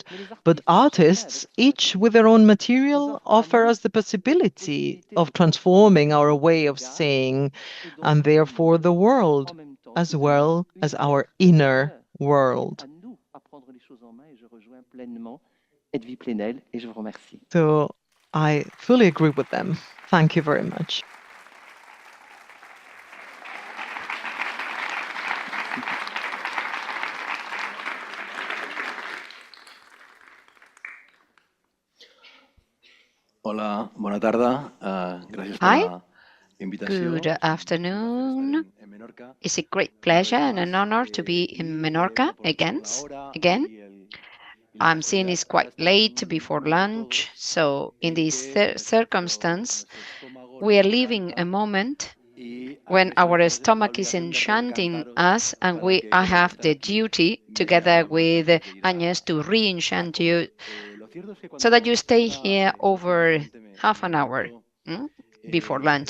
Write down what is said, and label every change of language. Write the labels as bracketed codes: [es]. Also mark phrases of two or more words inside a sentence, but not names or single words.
[en] But artists, each with their own material, offer us the possibility of transforming our way of saying, and therefore the world, as well as our inner world. So I fully agree with them. Thank you very much. [ca] Hola, bona tarda. Gràcies per [en] Hi, [ca] la invitació. [en] good afternoon. It's a great pleasure and an honor to be in Menorca again. I'm seeing it's quite late before lunch, so in this circumstance, we are living a moment when our stomach is enchanting us, and I have the duty, together with Agnès, to re-enchant you so that you stay here over half an hour before lunch.